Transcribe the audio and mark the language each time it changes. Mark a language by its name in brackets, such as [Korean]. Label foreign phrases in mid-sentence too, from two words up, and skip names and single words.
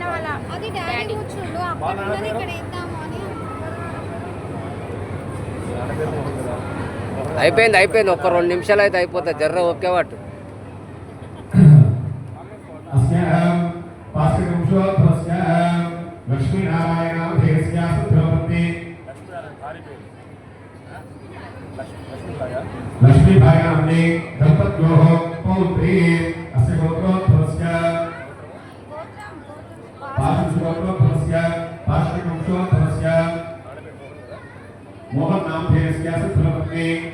[Telugu] అయిపోయింది ఒక్క 2 నిమిషాలు అయితే అయిపోతుంది జర్ర ఓకే వాటు [Sanskrit] लक्ष्मी भायामने दंपत्योः पौत्री अस्य गोत्रोद्भवस्य पाशुगोत्रोद्भवस्य पाशुवंशोद्भवस्य मोहन नामधेयस्य सुत्रपत्नी